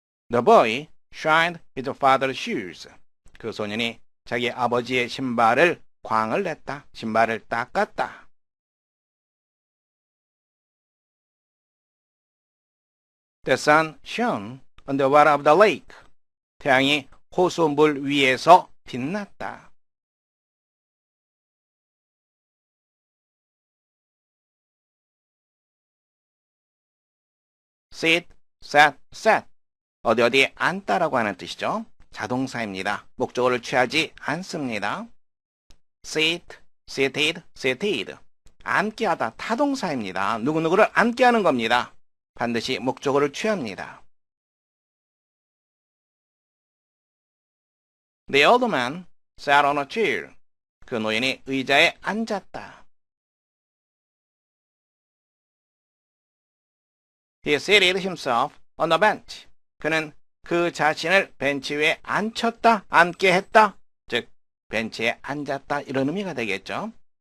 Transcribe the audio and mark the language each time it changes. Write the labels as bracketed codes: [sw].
[en] The boy shined his father's shoes. [ko] 그 소년이 자기 아버지의 신발을 광을 냈다. 신발을 닦았다. [en] The sun shone on the water of the lake. [ko] 태양이 호수물 위에서 빛났다. [en] sit, sat, sat. [ko] 어디 앉다라고 하는 뜻이죠. 자동사입니다. 목적어를 취하지 않습니다. [en] sit, seated, seated. [ko] 앉게 하다, 타동사입니다. 누구누구를 앉게 하는 겁니다. 반드시 목적어를 취합니다. [en] The old man sat on a chair. [ko] 그 노인이 의자에 앉았다. [en] He seated himself on the bench. [ko] 그는 그 자신을 벤치 위에 앉혔다, 앉게 했다. 즉, 벤치에 앉았다 이런 의미가 되겠죠.